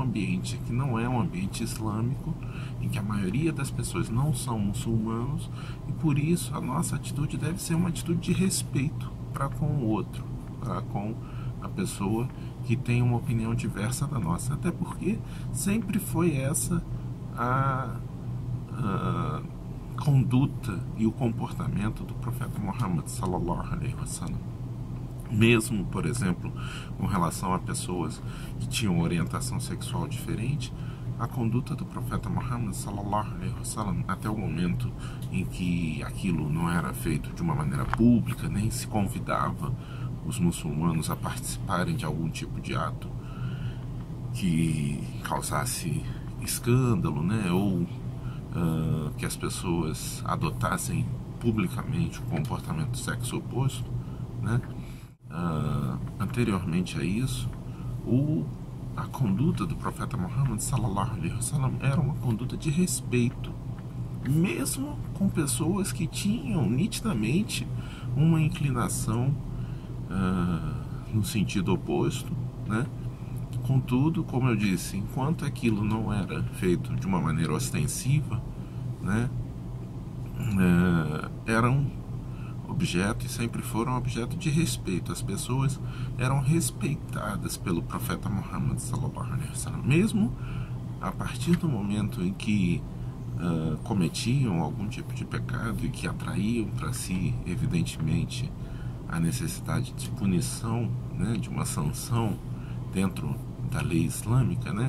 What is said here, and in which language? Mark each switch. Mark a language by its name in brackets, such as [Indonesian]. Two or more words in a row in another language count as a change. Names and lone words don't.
[Portuguese] ambiente que não é um ambiente islâmico, em que a maioria das pessoas não são muçulmanos, e por isso a nossa atitude deve ser uma atitude de respeito para com o outro, para com a pessoa que tem uma opinião diversa da nossa, até porque sempre foi essa a conduta e o comportamento do profeta Muhammad [Arabic] صلى الله عليه وسلم. [Portuguese] Mesmo, por exemplo, com relação a pessoas que tinham orientação sexual diferente, a conduta do [Arabic] profeta Muhammad صلى الله عليه وسلم, [Portuguese] até o momento em que aquilo não era feito de uma maneira pública, nem se convidava os muçulmanos a participarem de algum tipo de ato que causasse escândalo, né, ou que as pessoas adotassem publicamente o comportamento do sexo oposto, né? Anteriormente a isso, a conduta do profeta Muhammad [Arabic] صلى الله عليه وسلم [Portuguese] era uma conduta de respeito, mesmo com pessoas que tinham nitidamente uma inclinação no sentido oposto, né? Contudo, como eu disse, enquanto aquilo não era feito de uma maneira ostensiva, né, eram objeto e sempre foram objeto de respeito. As pessoas eram respeitadas pelo profeta Muhammad [Arabic] صلى الله عليه وسلم, [Portuguese] mesmo a partir do momento em que cometiam algum tipo de pecado e que atraíam para si, evidentemente, a necessidade de punição, né, de uma sanção dentro da lei islâmica, né?